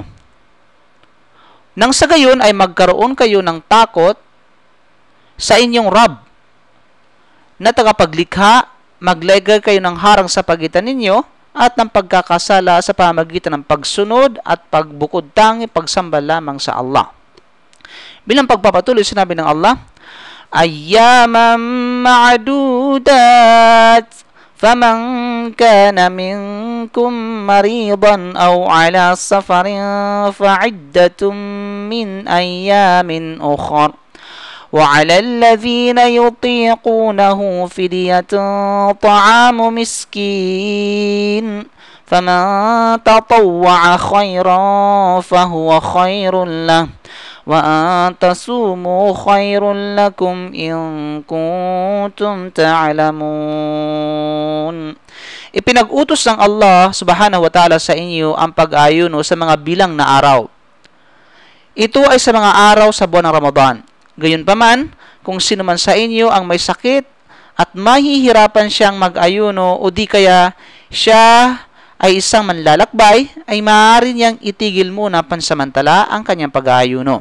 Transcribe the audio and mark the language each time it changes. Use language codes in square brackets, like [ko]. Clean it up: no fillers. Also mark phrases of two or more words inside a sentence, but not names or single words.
[tl] Nang sa gayon ay magkaroon kayo ng takot sa inyong Rab na tagapaglikha, maglegay kayo ng harang sa pagitan ninyo at ng pagkakasala sa pamamagitan ng pagsunod at pagbukod tangi pagsamba lamang sa Allah. Bilang pagpapatuloy, sinabi ng Allah, [ar] أياما معدودات فمن كان منكم مريضا أو على سفر فعدة من أيام أخر. وعلى الذين يطيقونه فدية طعام مسكين فمن تطوع خيرا فهو خير له وأن تصوموا خير لكم إن كنتم تعلمون. [tl] Ipinag-utos ng Allah [ar] سبحانه وتعالى [tl] sa inyo ang pag-aayuno sa mga bilang na araw. Ito ay sa mga araw sa buwan ng Ramadan. Gayunpaman, kung sino man sa inyo ang may sakit at mahihirapan siyang mag-ayuno o di kaya siya ay isang manlalakbay, ay maaari niyang itigil muna pansamantala ang kanyang pag-aayuno.